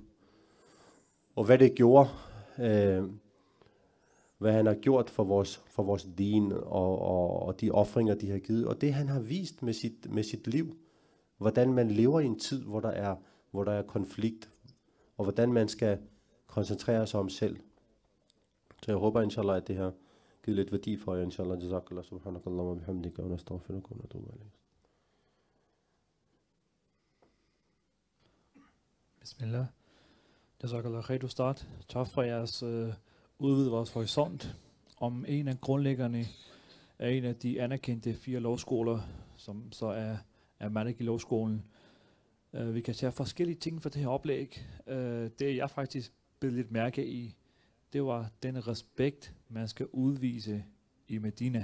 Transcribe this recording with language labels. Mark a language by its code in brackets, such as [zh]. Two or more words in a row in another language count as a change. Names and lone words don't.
[da] Og hvad det gjorde, hvad han har gjort for vores din, og de ofringer, de har givet. Og det han har vist med sit liv, hvordan man lever i en tid, hvor der er konflikt, og hvordan man skal koncentrere sig om selv. Så jeg håber, inshallah, at det har givet lidt værdi for jer, inshallah. [ar] جزاك الله، سبحانك اللهم، وبحمدك، ونستغفرك، ونتوب إليك. [da] Bismillah. [ar] جزاك الله خير, [da] du start. Tak for jeres udvide vores horisont om en af grundlæggerne af en af de anerkendte 4 lovskoler, som så er Maliki-lovskolen. Vi kan tage forskellige ting for det her oplæg. Det jeg faktisk blev lidt mærke i, det var den respekt, man skal udvise i Medina.